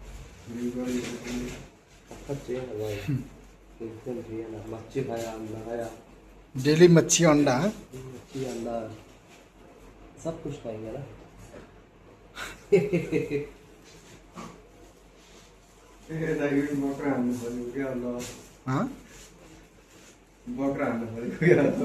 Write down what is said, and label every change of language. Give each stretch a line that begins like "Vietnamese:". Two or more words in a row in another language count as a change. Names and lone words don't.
Hindi: अच्छे है भाई। बिल्कुल भी है ना, मच्छी खाया, अंडा खाया। डेली मच्छी अंडा है। मच्छी अंडा सब कुछ खाएंगे ना।
Nepali: बकरा हान्नु पर्यो क्या ल हाँ बकरा हान्नु पर्यो क्या